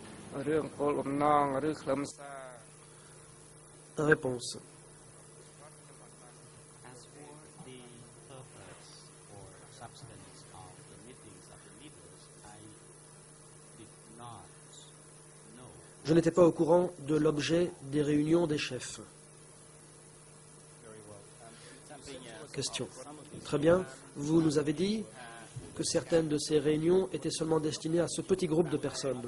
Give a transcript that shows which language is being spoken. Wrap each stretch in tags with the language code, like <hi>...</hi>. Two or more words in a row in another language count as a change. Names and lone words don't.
<km>រឿងគោលបំណងឬខ្លឹមសារ</km> <fr>Réponse.</fr> <en>As for the purpose or substance of the meetings of the leaders, I did not know.</en> <fr>Je n'étais pas au courant de l'objet des réunions des chefs. Question. Très bien. Vous nous avez dit que certaines de ces réunions étaient seulement destinées à ce petit groupe de personnes.</fr>